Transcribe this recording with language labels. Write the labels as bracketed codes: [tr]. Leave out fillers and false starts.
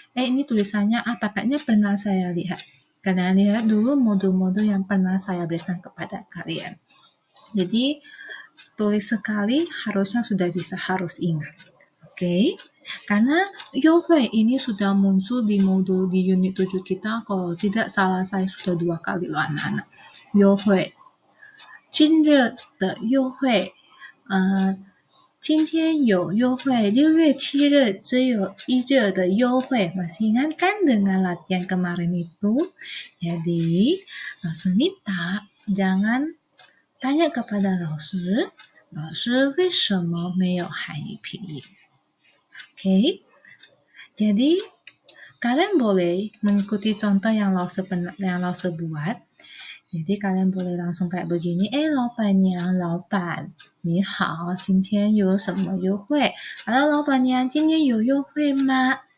[id] Ini tulisannya apa? Kayaknya pernah saya lihat. Kalian lihat dulu modul-modul yang pernah saya berikan kepada kalian. Jadi, tulis sekali harusnya sudah bisa, harus ingat. Oke? Karena Yohui ini sudah muncul di modul di unit 7 kita. Kalau tidak salah, saya sudah 2 kali loh anak-anak. Yohui. [zh] 今日的优惠今天有优惠，6月7日只有1日的优惠。 [id] Masih ingat kan dengan latihan kemarin itu? Jadi, langsung minta jangan tanya kepada [zh] 老师为什么没有汉语拼音 [id] Oke? Jadi, kalian boleh mengikuti contoh yang 老师buat. Jadi kalian boleh langsung kayak begini, [zh] 老板娘，老板你好，今天有什么优惠？ Halo 老板娘，今天有优惠吗？